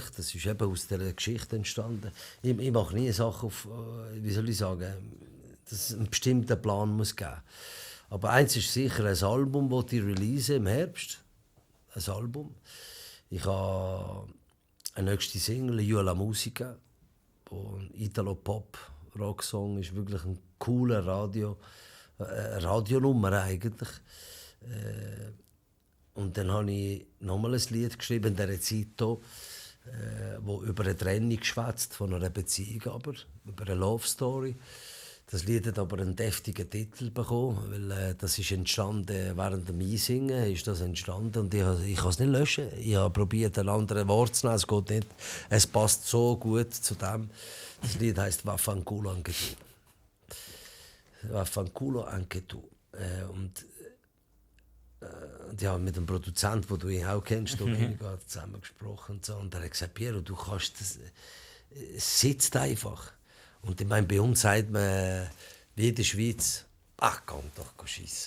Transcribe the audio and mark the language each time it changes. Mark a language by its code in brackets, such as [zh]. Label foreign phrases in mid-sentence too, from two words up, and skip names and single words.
[de] Das ist eben aus dieser Geschichte entstanden. Ich mache nie Sachen auf, wie soll ich sagen, dass es einen bestimmten Plan muss geben. Aber eins ist sicher, ein Album, das ich release im Herbst. Ein Album. Ich habe eine nächste Single, [it] «Io la musica», [de] ein Italo-Pop-Rocksong, ist wirklich ein cooler Radionummer eigentlich. Und dann habe ich nochmal ein Lied geschrieben in dieser Zeit hier, wo über eine Trennung schwätzt von einer Beziehung, aber über eine [en] Love Story. [de] Das Lied hat aber einen deftigen Titel bekommen, weil das ist entstanden während dem Einsingen ist das entstanden und ich kann es nicht löschen. Ich habe probiert, ein anderes Wort zu nehmen, es geht nicht. Es passt so gut zu dem. Das Lied heisst [it] «Vaffanculo anche tu». «Vaffanculo anche tu». [de] Und ja, mit dem Produzenten, den du ihn auch kennst, Domenico, zusammen gesprochen und so. Und er hat gesagt, Piero, du kannst das, es sitzt einfach. Und ich meine, bei uns sagt man, wie in der Schweiz, ach komm doch, schiessen.